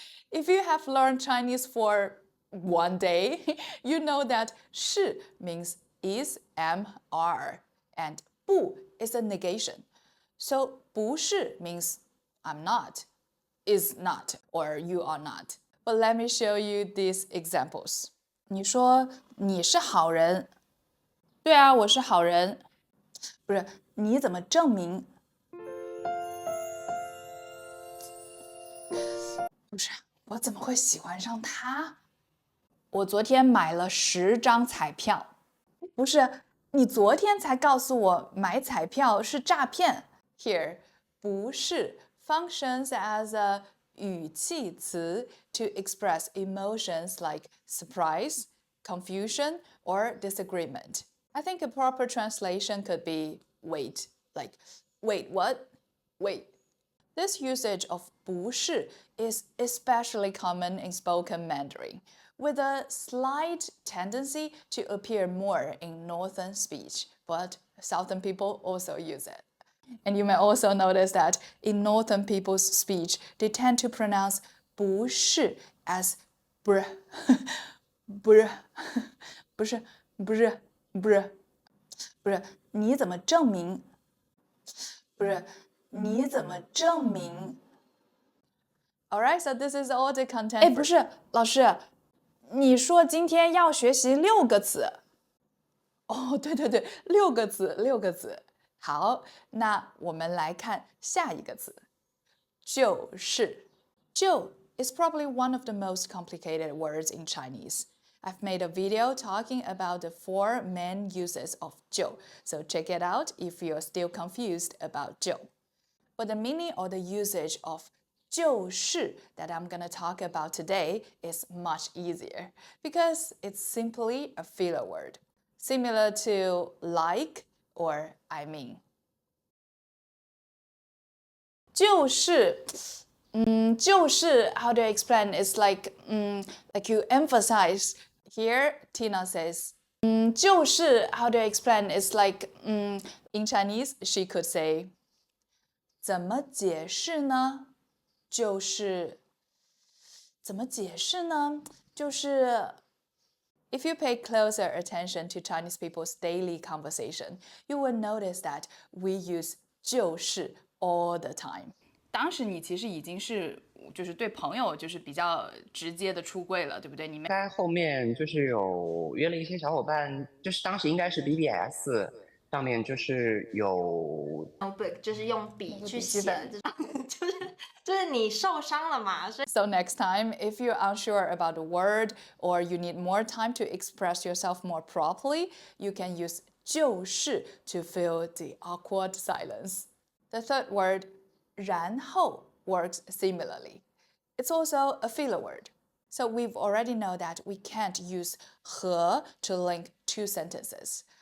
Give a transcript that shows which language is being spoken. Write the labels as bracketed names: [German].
[English] If you have learned Chinese for one day, you know that 是 means is, am, are, and 不 is a negation. So 不是 means I'm not, is not, or you are not. But let me show you these examples. [Chinese] 你说你是好人，对啊，我是好人。不是，你怎么证明？不是，我怎么会喜欢上他？我昨天买了10张彩票。不是，你昨天才告诉我买彩票是诈骗。 [English] Here, 不是 functions as a 语气词 to express emotions like surprise, confusion, or disagreement. I think a proper translation could be wait, like wait, what? Wait. This usage of 不是 is especially common in spoken Mandarin, with a slight tendency to appear more in northern speech, but southern people also use it. And you may also notice that in northern people's speech, they tend to pronounce 不是 as br, br, 不是 br, br, [Chinese] 不是，你怎么证明？不是，你怎么证明？ [English] Alright, so this is all the content. [Chinese] 哎，不是，老师，你说今天要学习6个词。哦，对对对，6个词，6个词。好，那我们来看下一个词，就是。 [English] 就 is probably one of the most complicated words in Chinese. I've made a video talking about the 4 main uses of 就, so check it out if you're still confused about 就. But the meaning or the usage of 就是 that I'm going to talk about today is much easier because it's simply a filler word, similar to like or I mean. 就是 how do I explain? It's like you emphasize. Here, Tina says, 就是 how do I explain? It's like in Chinese, she could say, [Chinese] 怎么解释呢？就是怎么解释呢？ [English] 就是 If you pay closer attention to Chinese people's daily conversation, you will notice that we use 就是 all the time. [Chinese] 当时你其实已经是就是对朋友就是比较直接的出柜了，对不对？你们在后面就是有约了一些小伙伴，就是当时应该是 BBS 上面就是有 notebook 就是用笔去写这种，就是你受伤了嘛，所以 [English] So next time, if you're unsure about a word or you need more time to express yourself more properly, you can use 就是 to fill the awkward silence. The third word, 然后 works similarly. It's also a filler word. So we've already know that we can't use 和 to link 2 sentences.